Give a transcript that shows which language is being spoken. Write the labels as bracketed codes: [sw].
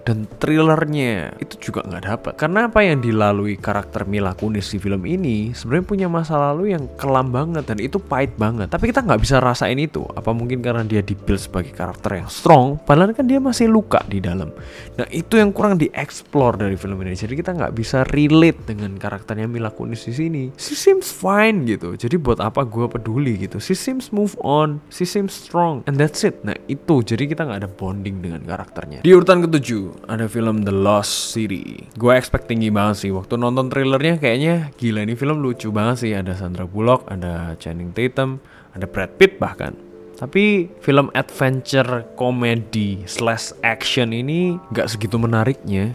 [id] Dan thrillernya itu juga gak dapet. Karena apa yang dilalui karakter Mila Kunis di film ini sebenarnya punya masa lalu yang kelam banget dan itu pahit banget. Tapi kita gak bisa rasain itu. Apa mungkin karena dia di-build sebagai karakter yang strong, padahal kan dia masih luka di dalam. Nah, itu yang kurang dieksplor dari film ini. Jadi kita nggak bisa relate dengan karakternya Mila Kunis di sini. [en] She seems fine [id] gitu. Jadi buat apa gue peduli gitu? [en] She seems move on, she seems strong, and that's it. [id] Nah itu, jadi kita nggak ada bonding dengan karakternya. Di urutan ke-7 ada film The Lost City. Gue expect tinggi banget sih. Waktu nonton trailernya kayaknya gila, ini film lucu banget sih. Ada Sandra Bullock, ada Channing Tatum, ada Brad Pitt bahkan. Tapi film adventure komedi slash action ini gak segitu menariknya.